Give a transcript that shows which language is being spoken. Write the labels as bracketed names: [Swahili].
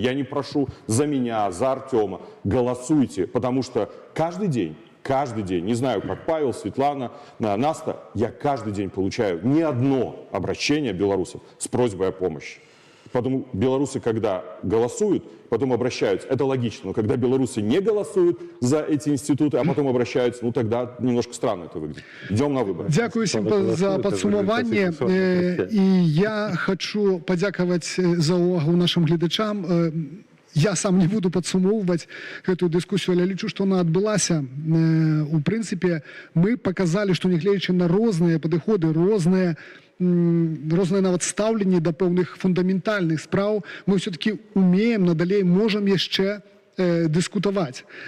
[Russian] Я не прошу за меня, за Артема. Голосуйте, потому что каждый день, не знаю, как Павел, Светлана, Наста, я каждый день получаю не одно обращение белорусов с просьбой о помощи. Потом белорусы, когда голосуют, потом обращаются. Это логично. Но когда белорусы не голосуют за эти институты, а потом обращаются, ну тогда немножко странно это выглядит. Идем на выборы. [Ukrainian] Дякую всім за підсумування. І я хочу подякувати за увагу нашим глядачам. [Belarusian] Я сам не буду падсумоўваць гэтую дыскусію, але лічу, што она адбылася. У прынцыпе, мы паказалі, што нягледзячы на розныя падыходы, розныя нават стаўленні да пэўных фундаментальных спраў, мы ўсё-таки умеем, надалей можам яшчэ дыскутаваць.